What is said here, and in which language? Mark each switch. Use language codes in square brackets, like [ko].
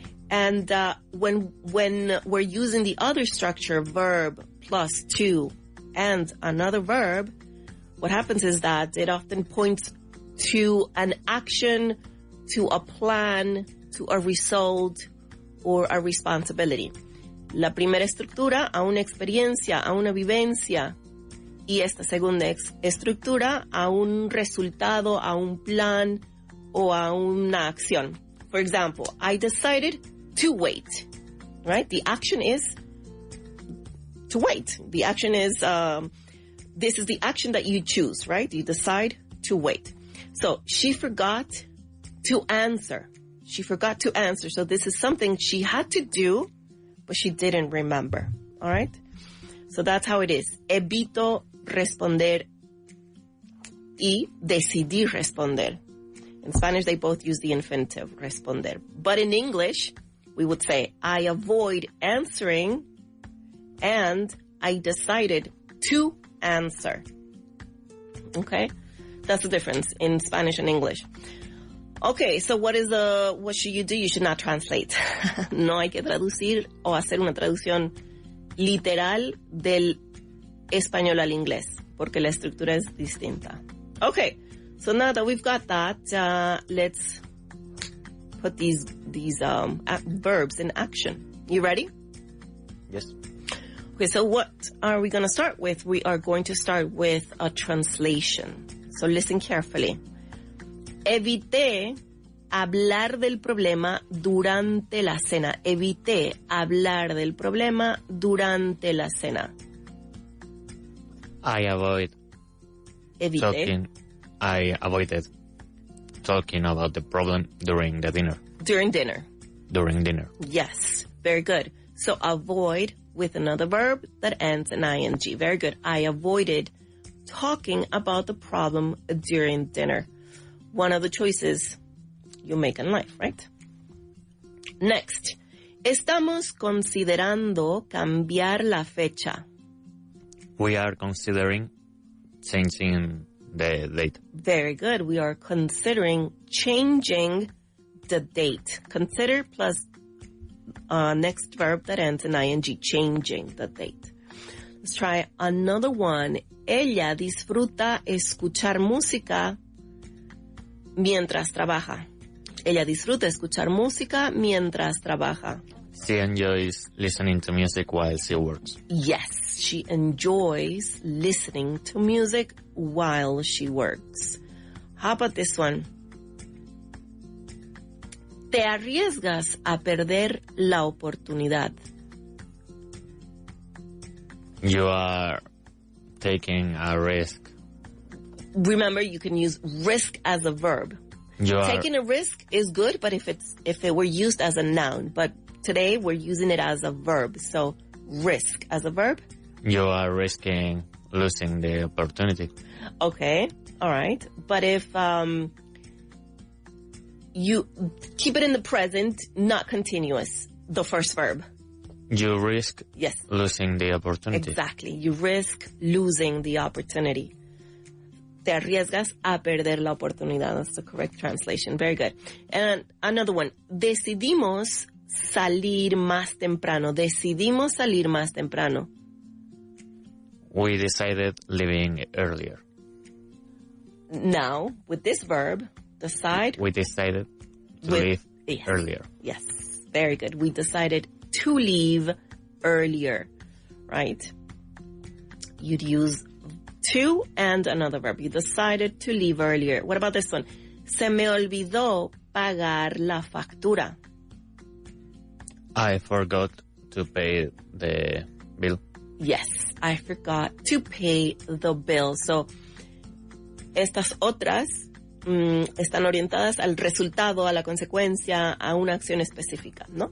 [en] And when we're using the other structure, verb plus to and another verb, what happens is that it often points to an action, to a plan, to a result, or a responsibility. [es] La primera estructura a una experiencia, a una vivencia. Y esta segunda estructura a un resultado, a un plan o a una acción. [en] For example, I decided to wait. Right? The action is to wait. The action is, this is the action that you choose, right? You decide to wait. So she forgot to answer. She forgot to answer. So this is something she had to do, but she didn't remember. All right? So that's how it is. [es] Evito responder y decidí responder. [en] In Spanish, they both use the infinitive, responder. But in English, we would say, I avoid answering and I decided to answer. Okay? That's the difference in Spanish and English. Okay, so what should you do? You should not translate. [es] No hay que traducir o hacer una traducción literal del español al inglés, porque la estructura es distinta. [en] Okay, so now that we've got that, let's put these verbs in action. You ready? Yes. Okay, so what are we going to start with? We are going to start with a translation. So listen carefully. [es] Evité hablar del problema durante la cena. Evité hablar del problema durante la cena. [en] I avoided talking about the problem during the dinner. During dinner. During dinner. Yes, very good. So avoid with another verb that ends in ing. Very good. I avoided talking about the problem during dinner. One of the choices you make in life, right? Next. [es] Estamos considerando cambiar la fecha. [en] We are considering changing the date. Very good. We are considering changing the date. Consider plus next verb that ends in ing, changing the date. Let's try another one. [es] Ella disfruta escuchar música mientras trabaja. Ella disfruta escuchar música mientras trabaja. [en] She enjoys listening to music while she works. Yes, she enjoys listening to music while she works. How about this one? [es] Te arriesgas a perder la oportunidad. [en] You are taking a risk. Remember, you can use risk as a verb. Taking a risk is good, but if it were used as a noun. But today we're using it as a verb. So risk as a verb. You are risking losing the opportunity. Okay, all right. But if you keep it in the present, not continuous, the first verb. You risk losing the opportunity. Exactly. You risk losing the opportunity. [es] Te arriesgas a perder la oportunidad. [en] That's the correct translation. Very good. And another one. [es] Decidimos salir más temprano. Decidimos salir más temprano. [en] We decided leaving earlier. Now, with this verb, decide. We decided to leave earlier. Yes. Very good. We decided to leave earlier. Right? You'd use to and another verb. You decided to leave earlier. What about this one? [es] Se me olvidó pagar la factura. [en] I forgot to pay the bill. Yes, I forgot to pay the bill. [es] So, estas otras están orientadas al resultado, a la consecuencia, a una acción específica, ¿no?